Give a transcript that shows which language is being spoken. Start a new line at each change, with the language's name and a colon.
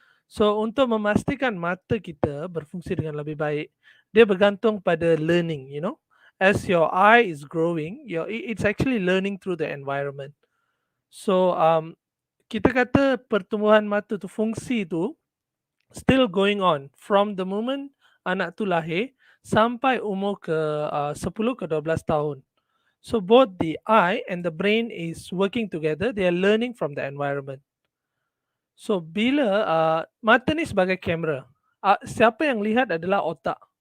Malay: So untuk memastikan mata kita berfungsi dengan lebih baik, dia bergantung pada
English: learning, you know. As your eye is growing, it's actually learning through the environment.
Malay: So kita kata pertumbuhan mata tu, fungsi tu
English: still going on
Malay: from the moment anak tu lahir sampai umur ke 10 ke 12 tahun.
English: So both the eye and the brain is working together. They are learning from the environment.
Malay: So bila mata ni sebagai kamera, siapa yang lihat adalah otak.